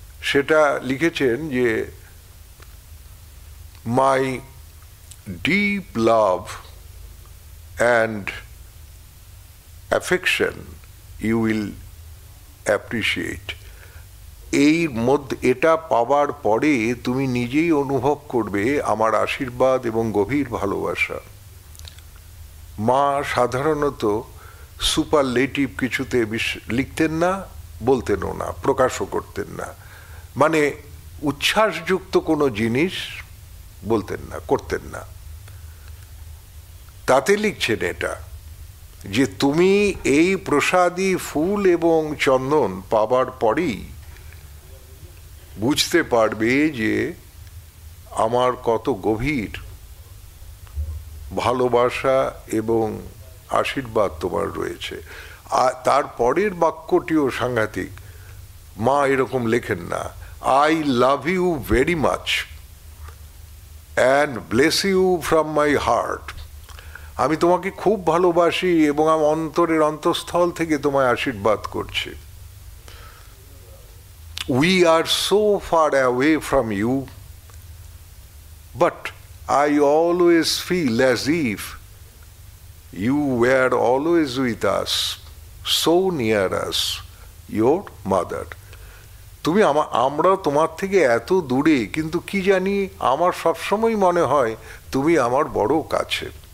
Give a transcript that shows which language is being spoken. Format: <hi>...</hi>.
<bn>সেটা লিখেছেন যে</bn> <en>my deep love and affection you will appreciate.</en> <bn>এই মধ্যে এটা পাওয়ার পরে তুমি নিজেই অনুভব করবে আমার আশীর্বাদ এবং গভীর ভালোবাসা। মা সাধারণত সুপারলেটিভ কিছুতে লিখতেন না, বলতেনও না, প্রকাশও করতেন না, মানে উচ্ছ্বাসযুক্ত কোনো জিনিস বলতেন না, করতেন না। তাতে লিখছেন এটা যে তুমি এই প্রসাদী ফুল এবং চন্দন পাবার পরেই বুঝতে পারবে যে আমার কত গভীর ভালোবাসা এবং আশীর্বাদ তোমার রয়েছে। আর তার পরের বাক্যটিও সাংঘাতিক। মা এরকম লেখেন না,</bn> <en>I love you very much and bless you from my heart.</en> <bn>আমি তোমাকে খুব ভালোবাসি এবং আমি অন্তরের অন্তঃস্থল থেকে তোমায় আশীর্বাদ করছি।</bn> <en>We are so far away from you, but I always feel as if you were always with us, so near us, your mother.</en> <bn>তুমি আমরা তোমার থেকে এত দূরে, কিন্তু কি জানি আমার সবসময় মনে হয় তুমি আমার বড় কাছে।</bn>